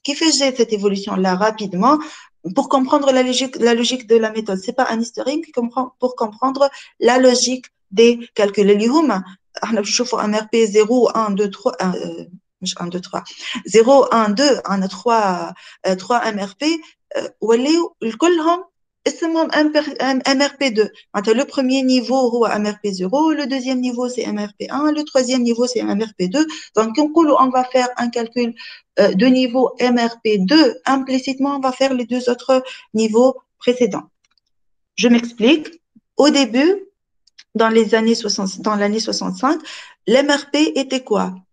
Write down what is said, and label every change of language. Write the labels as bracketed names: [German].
[French] Qui fait cette évolution-là rapidement pour comprendre la logique de la méthode. C'est pas un historique pour comprendre la logique des calculs. [Arabic] اللي هما احنا بنشوفوا MRP 0 1 2 3 مش 1 2 3 0 1 2 عندنا 3 MRP ولاو كلهم اسمهم MRP2. [French] Le premier niveau c'est MRP0, le deuxième niveau c'est MRP1, le troisième niveau c'est MRP2. Donc on va faire un calcul de niveau MRP2, implicitement on va faire les deux autres niveaux précédents. Je m'explique. Au début, dans l'année 65, l'MRP était quoi?